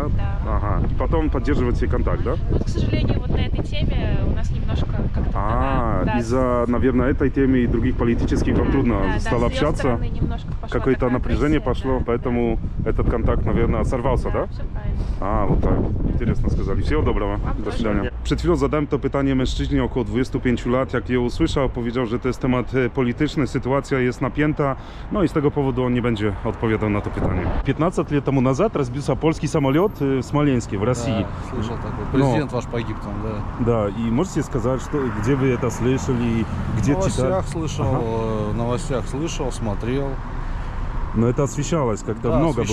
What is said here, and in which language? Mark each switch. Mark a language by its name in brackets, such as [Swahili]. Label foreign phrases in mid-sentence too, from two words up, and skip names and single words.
[Russian] Да. Ага. И потом поддерживаете контакт, да? Вот, к сожалению, вот на этой теме у нас немножко как-то... да, из-за, наверное, этой темы и других политических вам трудно стало с её общаться. стороны немножко пошла Какое-то такая напряжение агрессия, пошло, да, поэтому этот контакт, наверное, сорвался, да? Все правильно. [Polish] A, no tak. [Russian] Interesno сказали. Всего доброго. [Polish] Do proszę. widzenia. Przed chwilą zadałem to pytanie mężczyźnie około 25 lat. Jak je usłyszał, powiedział, że to jest temat polityczny, sytuacja jest napięta. No i z tego powodu on nie będzie odpowiadał na to pytanie. [Russian] 15 лет тому назад разбился польский самолет в Смоленске, в России. Да, слышал такой. Президент ваш погиб там, да. Да, и можете сказать, что, где вы это слышали, где В читали? новостях слышал, в новостях слышал, смотрел. Но это освещалось как-то, Да, много было